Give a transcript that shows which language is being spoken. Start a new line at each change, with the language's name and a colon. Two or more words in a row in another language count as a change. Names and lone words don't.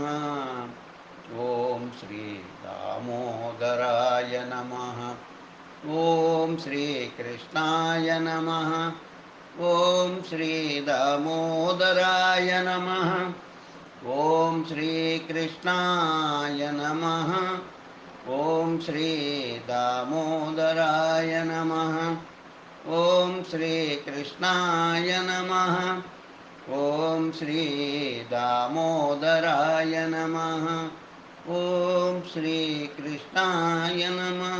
Sanskrit: ॐ श्री दामोदराय नमः। ॐ श्रीकृष्णाय नमः। ॐ श्री दामोदराय नमः। ॐ श्रीकृष्णाय नमः। ఓం శ్రీ దామోదరాయ నమః. ఓం శ్రీ కృష్ణాయ నమః. ఓం శ్రీ దామోదరాయ నమః. ఓం శ్రీ కృష్ణాయ నమః.